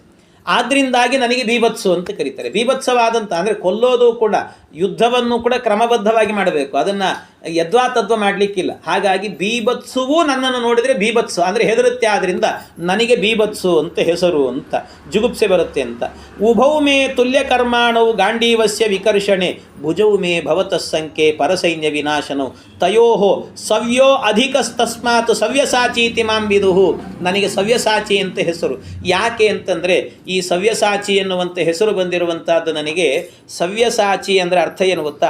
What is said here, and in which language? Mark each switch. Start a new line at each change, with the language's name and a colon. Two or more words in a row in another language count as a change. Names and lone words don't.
Kannada: ಆದ್ದರಿಂದಾಗಿ ನನಗೆ ಬೀಭತ್ಸು ಅಂತ ಕರೀತಾರೆ. ಬೀಭತ್ಸವಾದಂಥ ಅಂದರೆ ಕೊಲ್ಲೋದು ಕೂಡ, ಯುದ್ಧವನ್ನು ಕೂಡ ಕ್ರಮಬದ್ಧವಾಗಿ ಮಾಡಬೇಕು, ಅದನ್ನು ಯದ್ವಾ ತದ್ವಾ ಮಾಡಲಿಕ್ಕಿಲ್ಲ. ಹಾಗಾಗಿ ಬೀಭತ್ಸುವು ನನ್ನನ್ನು ನೋಡಿದರೆ ಬೀಭತ್ಸು ಅಂದರೆ ಹೆದರುತ್ತೆ. ಆದ್ದರಿಂದ ನನಗೆ ಬೀಭತ್ಸು ಅಂತ ಹೆಸರು ಅಂತ, ಜುಗುಪ್ಸೆ ಬರುತ್ತೆ ಅಂತ.
Sanskrit: ಉಭೌ ಮೇ ತುಲ್ಯ ಕರ್ಮಾಣವು ಗಾಂಡೀವಸ್ಯ ವಿಕರ್ಷಣೆ ಭುಜೌ ಮೇ ಭವತಃ ಸಂಖ್ಯೆ ಪರಸೈನ್ಯ ವಿನಾಶನವು ತಯೋಹೋ ಸವ್ಯೋ ಅಧಿಕಸ್ತಸ್ಮಾತ್ ಸವ್ಯಸಾಚೀತಿ ಮಾಂ ವಿದುಹು.
Kannada: ನನಗೆ ಸವ್ಯಸಾಚಿ ಅಂತ ಹೆಸರು. ಯಾಕೆ ಅಂತಂದರೆ, ಈ ಸವ್ಯಸಾಚಿ ಎನ್ನುವಂಥ ಹೆಸರು ಬಂದಿರುವಂಥದ್ದು ನನಗೆ, ಸವ್ಯಸಾಚಿ ಅಂದರೆ ಅಂದರೆ ಅರ್ಥ ಏನು ಗೊತ್ತಾ?